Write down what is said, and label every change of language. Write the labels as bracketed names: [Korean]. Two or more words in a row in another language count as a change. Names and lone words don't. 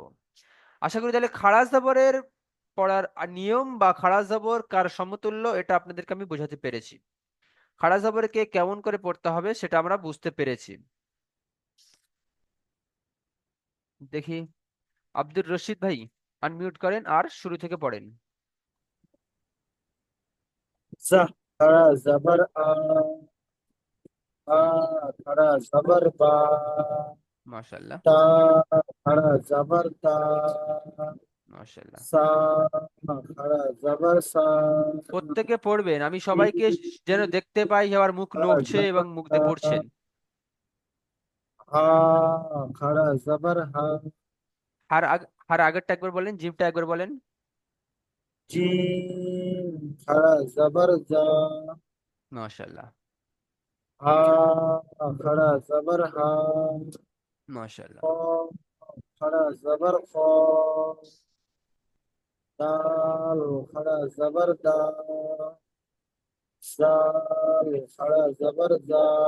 [Bangla] আশা করি তাহলে খাড়া জবরের পড়ার নিয়ম বা খাড়া জবর কার সমতুল্য এটা আপনাদেরকে আমি বোঝাতে পেরেছি। খাড়া জবরকে কেমন করে পড়তে হবে সেটা আমরা বুঝতে পেরেছি। দেখি, আব্দুর রশিদ ভাই আনমিউট করেন আর শুরু থেকে পড়েন। জা খাড়া জবর আ খাড়া জবর বা মাশাআল্লাহ, তা খাড়া জবর তা মাশাআল্লাহ। সা খাড়া জবর সা প্রত্যেকে পড়বেন, আমি সবাইকে যেন ती দেখতে পাই আবার মুখ खड़ा নড়ছে এবং जबर মুখ দিয়ে ता পড়ছেন। হা খাড়া জবর হা হার আগেরটা একবার বলেন, জিমটা একবার বলেন। জীম খাড়া জবর জা মাশাআল্লাহ। হা খাড়া জবর হা। খ মাশাআল্লাহ। খাড়া জবর খ। দাল খাড়া জবর দা। জাল খাড়া জবর জা।